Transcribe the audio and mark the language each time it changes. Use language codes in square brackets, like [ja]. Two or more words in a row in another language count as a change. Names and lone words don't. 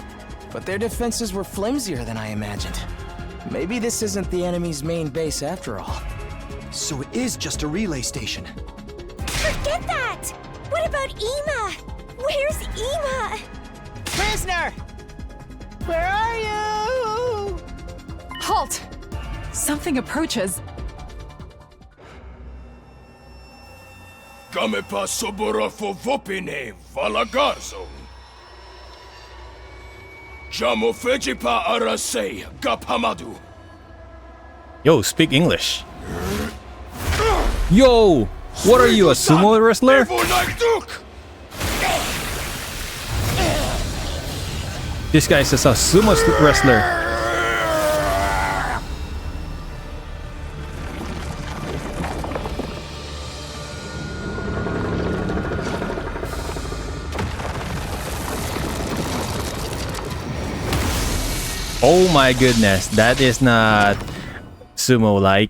[en] But their defenses were flimsier than I imagined. Maybe this isn't the enemy's main base after all. So it is just a relay station. Forget that! What about Ema? Where's Ema? Prisoner! Where are you? Halt! Something approaches. Kame pa sobora fo vopine valagarzo. Jamo feji pa arasei gapamadu. Yo, speak English. Yo! What are you, a sumo wrestler? This guy is a sumo wrestler. Oh my goodness, that is not sumo-like.